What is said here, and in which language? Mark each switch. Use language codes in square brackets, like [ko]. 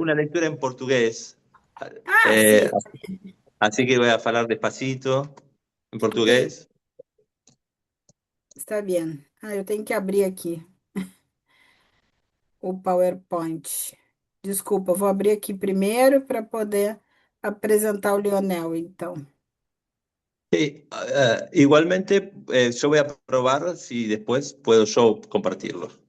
[es] una lectura en portugués. Ah, Eh, [pt] sim. [es] Así que voy a hablar despacito en E portugués. [pt] está bem. Ah, eu tenho que abrir aqui o PowerPoint. Desculpa, eu vou abrir aqui primeiro para poder apresentar o Leonel, então. [es] Sí, igualmente, yo voy a probar si después puedo yo compartirlo.